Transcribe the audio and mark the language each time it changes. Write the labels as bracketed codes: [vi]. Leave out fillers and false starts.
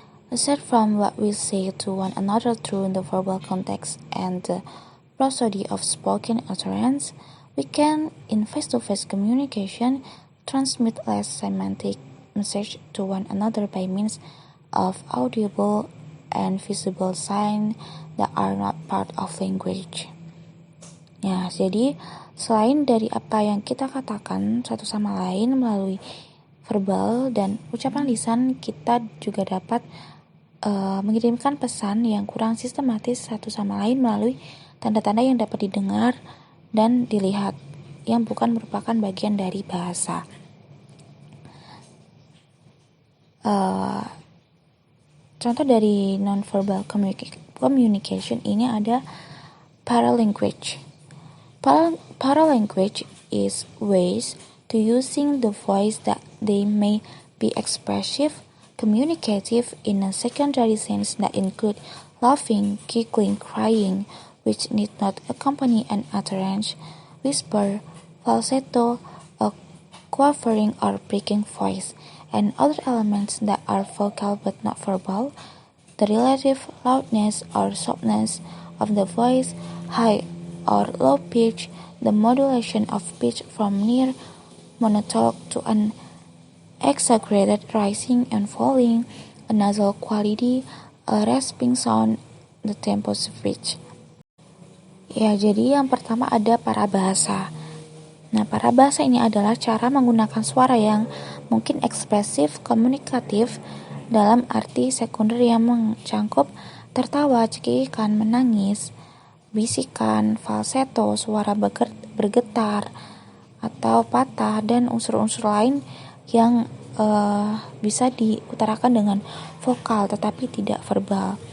[en] Aside from what we say to one another through the verbal context and the prosody of spoken utterance, we can, in face-to-face communication, transmit less semantic message to one another by means of audible and visible signs that are not part of language. [id] Ya, jadi selain dari apa yang kita katakan satu sama lain melalui verbal dan ucapan lisan, kita juga dapat mengirimkan pesan yang kurang sistematis satu sama lain melalui tanda-tanda yang dapat didengar dan dilihat, yang bukan merupakan bagian dari bahasa. Contoh dari non-verbal communication ini ada paralanguage. [en] Paralanguage is ways to using the voice that they may be expressive, communicative in a secondary sense that include laughing, giggling, crying, which need not accompany an utterance, whisper, falsetto, a quavering or breaking voice, and other elements that are vocal but not verbal, the relative loudness or softness of the voice, high or low pitch, the modulation of pitch from near monotone to an exaggerated rising and falling, a nasal quality, a rasping sound, the tempo switch. [id] Ya, jadi yang pertama ada parabahasa. Nah, parabahasa ini adalah cara menggunakan suara yang mungkin ekspresif, komunikatif, dalam arti sekunder yang mencangkup tertawa, cekikikan, menangis, bisikan, falsetto, suara bergetar, atau patah, dan unsur-unsur lain yang bisa diutarakan dengan vokal tetapi tidak verbal.